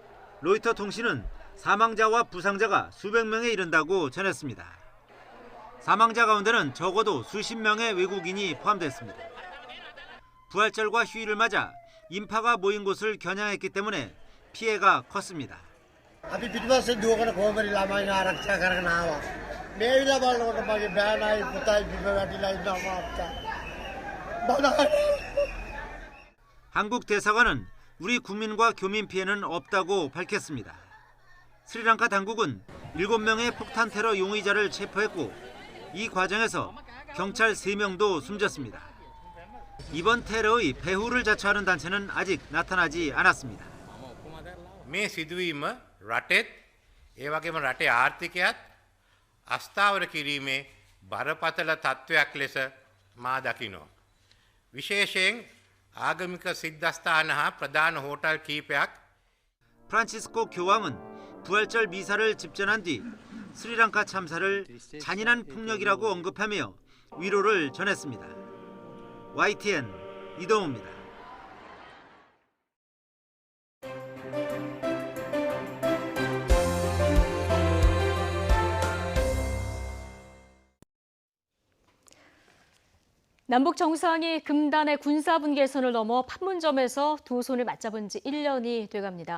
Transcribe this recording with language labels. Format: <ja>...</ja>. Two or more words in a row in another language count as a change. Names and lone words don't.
<ko>로이터 통신은 사망자와 부상자가 수백 명에 이른다고 전했습니다. 사망자 가운데는 적어도 수십 명의 외국인이 포함됐습니다. 부활절과 휴일을 맞아 인파가 모인 곳을 겨냥했기 때문에 피해가 컸습니다.</ko> <si>අපි පිටිපස්සේ දුවගෙන කොහොමරි ළමයි ආරක්ෂා කරගෙන ආවා. මේ විලා බලනකොට මගේ බෑනයි පුතයි බිම වැටිලා ඉන්නවා අප්පා.</si> <ko>한국 대사관은 우리 국민과 교민 피해는 없다고 밝혔습니다. 스리랑카 당국은 7명의 폭탄 테러 용의자를 체포했고 이 과정에서 경찰 3명도 숨졌습니다. 이번 테러의 배후를 자처하는 단체는 아직 나타나지 않았습니다.</ko> <si>මේ සිදුවීම රටෙත් ඒ වගේම රටේ ආර්ථිකයත් අස්ථාවර කිරීමේ බරපතල තත්ත්වයක් ලෙස මා දකිනවා. විශේෂයෙන් ආගමික සිද්ධස්ථාන හා ප්‍රධාන හෝටල් කිහිපයක්</si> <ko>프란치스코 교황은 부활절 미사를 집전한 뒤 스리랑카 참사를 잔인한 폭력이라고 언급하며 위로를 전했습니다. YTN 이동우입니다. 남북 정상이 금단의 군사분계선을 넘어 판문점에서 두 손을 맞잡은 지 1년이 돼갑니다.</ko>